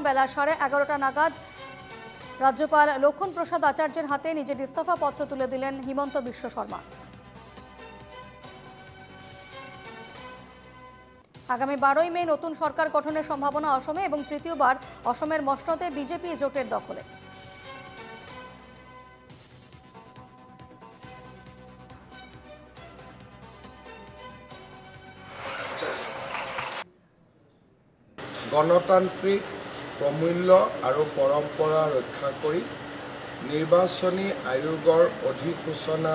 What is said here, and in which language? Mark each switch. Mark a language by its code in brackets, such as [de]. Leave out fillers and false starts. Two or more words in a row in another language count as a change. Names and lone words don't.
[bn] বেলা 11:30টা নাগাদ রাজ্যপাল লক্ষণ প্রসাদ আচার্যের হাতে নিজের ইস্তফাপত্র তুলে দিলেন হিমন্ত বিশ্ব শর্মা। আগামী 12ই মে নতুন সরকার গঠনের সম্ভাবনা অসমে এবং তৃতীয়বার অসমের মসনদে বিজেপি জোটের দখলে। [as] গণতান্ত্ৰিক প্ৰমূল্য আৰু পৰম্পৰা ৰক্ষা কৰি নিৰ্বাচনী আয়োগৰ অধিসূচনা